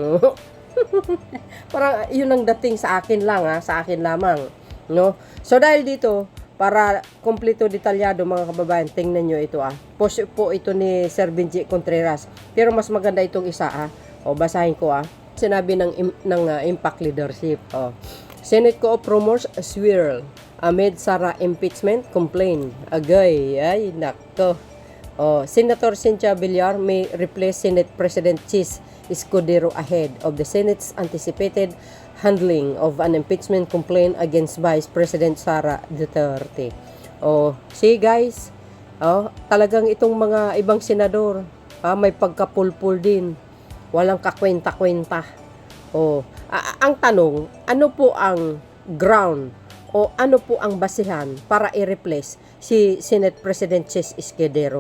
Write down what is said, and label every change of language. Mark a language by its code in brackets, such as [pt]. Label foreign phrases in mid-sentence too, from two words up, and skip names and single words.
[tl] Parang yun ang dating sa akin lang, sa akin lamang, no? So dahil dito, para kompleto detalyado mga kababayan, tingnan nyo ito Post po ito ni Sir Benji Contreras. Pero mas maganda itong isa basahin ko Sinabi ng Impact Leadership. [en] Senate Co-op rumors swirl amid Sara impeachment complaint. [tl] Agay, ay nako. [en] Senator Cynthia Villar may replace Senate President Chis Escudero ahead of the Senate's anticipated handling of an impeachment complaint against Vice President Sara Duterte. [tl] See guys, talagang itong mga ibang senador, may pagkapulpul din. Walang kakwenta-kwenta. Ang tanong, ano po ang ground o ano po ang basihan para i-replace si Senate President Chis Escudero?